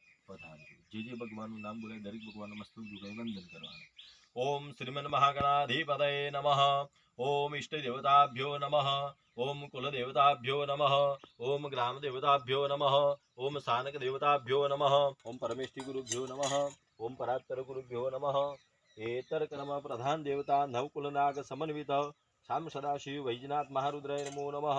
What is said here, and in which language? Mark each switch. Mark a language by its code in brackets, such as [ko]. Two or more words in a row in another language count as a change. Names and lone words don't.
[gu] પધારજો। જે ભગવાનનું નામ બોલે દરેક ભગવાનનું મસ્તક ઝુકાવી વંદન કરવાનું। [sa] ओम श्रीमन महागणाधिपतये नमः। ओम इष्ट देवताभ्यो नमः। ओम कुल देवताभ्यो नमः। ओम ग्राम देवताभ्यो नमः। ओम स्थानक देवताभ्यो नमः। ओम परमेष्टि गुरुभ्यो नमः। ओम परात्पर गुरुभ्यो नमः। एतर क्रम प्रधान देवता नवकुलनाग समन्वित शाम सदाशिव वैजनाथ महारुद्राय नमो नमः।